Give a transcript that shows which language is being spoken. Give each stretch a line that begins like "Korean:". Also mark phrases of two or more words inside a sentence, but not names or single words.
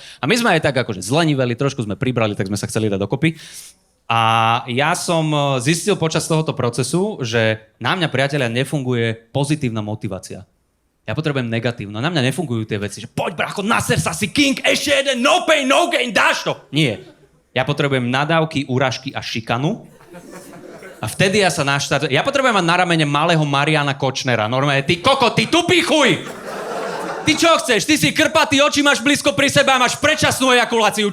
Slovak: A my sme aj tak akože zleniveli, trošku sme pribrali, tak sme sa chceli dať dokopy. A ja som zistil počas tohoto procesu, že na mňa, priatelia, nefunguje pozitívna motivácia. Ja potrebujem negatívno. Na mňa nefungujú tie veci, že poď bracho, naser sa si king, ešte jeden,
English: no pain, no gain,
Slovak: dáš to. Nie. Ja potrebujem nadávky, úražky a šikanu. A vtedy ja sa naštartujem. Ja potrebujem mať na ramene malého Mariana Kočnera. Normálne, ty koko, ty tupý chuj! Ty čo chceš? Ty si krpatý, oči máš blízko pri sebe a máš predčasnú ejakuláciu.